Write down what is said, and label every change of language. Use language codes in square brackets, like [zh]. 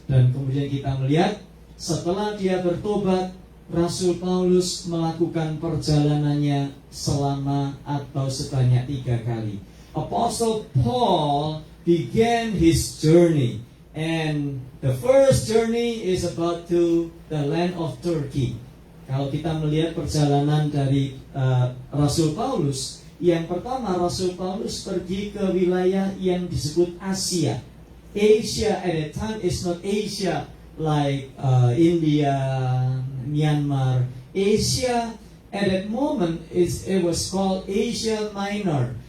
[id] Dan kemudian kita melihat, setelah dia bertobat, Rasul Paulus melakukan perjalanannya selama atau sebanyak 3 kali. [en] Apostle Paul began his journey. And the first journey is about to the land of Turkey. [id] Kalau kita melihat perjalanan dari Rasul Paulus, yang pertama Rasul Paulus pergi ke wilayah yang disebut Asia. [en] Asia at that time is not Asia like India, Myanmar. Asia at that moment it was called Asia Minor.